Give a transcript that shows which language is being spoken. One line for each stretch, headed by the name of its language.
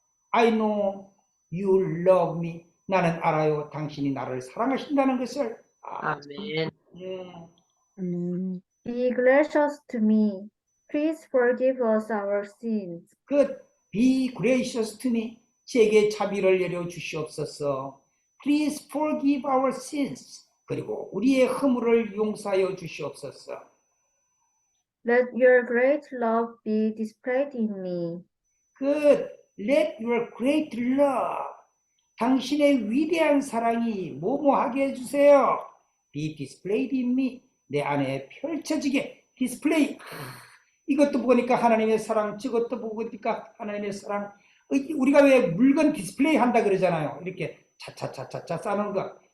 English: I know you love me.
Korean: 나는 알아요. 당신이 나를 사랑하신다는 것을. 아멘.
English: Be gracious to me. Please forgive us our sins. Good. Be gracious to me.
Korean: 제게 자비를 내려 주시옵소서.
English: Please forgive our sins.
Korean: 그리고 우리의 허물을 용서하여 주시옵소서.
English: Let your great love be displayed in me. Good. Let your great love.
Korean: 당신의 위대한 사랑이 뭐뭐하게 해주세요.
English: Be displayed in me.
Korean: 내 안에 펼쳐지게.
English: Display.
Korean: 이것도 보니까 하나님의 사랑, 저것도 보니까 하나님의 사랑. 우리가 왜 물건 디스플레이 한다 그러잖아요. 이렇게 차차차차차 싸는 거.